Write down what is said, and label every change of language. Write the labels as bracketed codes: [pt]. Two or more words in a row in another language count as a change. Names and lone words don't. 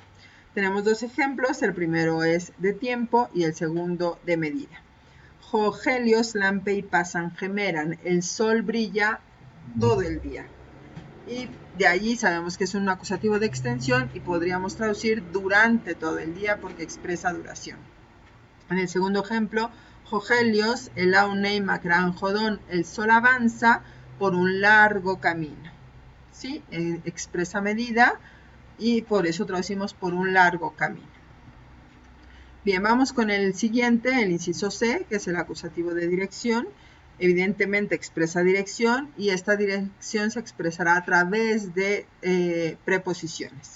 [es] Tenemos dos ejemplos, el primero es de tiempo y el segundo de medida. [el] ὁ ἥλιος λάμπει πᾶσαν ἡμέραν, [es] el sol brilla todo el día. Y de allí sabemos que es un acusativo de extensión y podríamos traducir durante todo el día porque expresa duración. En el segundo ejemplo, [el] ὁ ἥλιος ἐλαύνει μακρὰν ὁδόν, [es] el sol avanza por un largo camino. ¿Sí? Expresa medida y por eso traducimos por un largo camino. Bien, vamos con el siguiente, el inciso C, que es el acusativo de dirección. Evidentemente expresa dirección y esta dirección se expresará a través de preposiciones.